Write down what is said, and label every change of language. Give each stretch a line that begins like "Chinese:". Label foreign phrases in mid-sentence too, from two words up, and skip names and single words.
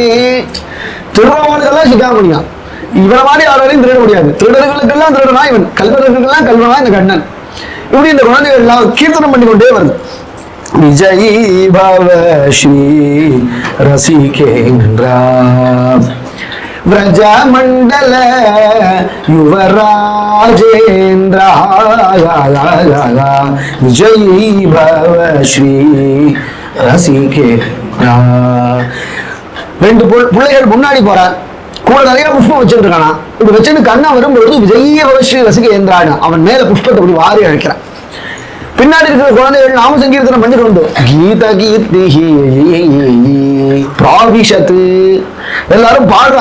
Tamil: திருடவனுக்கெல்லாம் சிகாமணியா. இவனை மாதிரி யாராலையும் திருட முடியாது. திருடர்களுக்கெல்லாம் திருடனா இவன், கல்வர்களுக்கெல்லாம் கல்வனா இந்த கண்ணன். இப்படி இந்த குழந்தைகள் எல்லாம் கீர்த்தனம் பண்ணி கொண்டே வருது.
Sanskrit: विजयी भव श्री रसिकेन्द्रा व्रजमंडल युवराजेन्द्र विजयी भव श्री रसिके.
Tamil: ரெண்டு பிள்ளைகள் முன்னாடி போறான், கூட நிறைய புஷ்பம் வச்சுட்டு இருக்கானா. இப்படி வச்சுட்டு கண்ணா வரும்பொழுது
Sanskrit: विजय भव
Tamil: ஸ்ரீ ரசிகேந்திரான்னு அவன் மேல புஷ்பத்தை அப்படி வாரி அழைக்கிறான். பின்னாடி இருக்கிற குழந்தைகள் நாம சங்கீர்த்தனம் பண்ணிட்டு வந்தோம்.
Sanskrit: गीत कीर्ति प्राविषत्तु
Tamil: எல்லாரும் பாடுறா.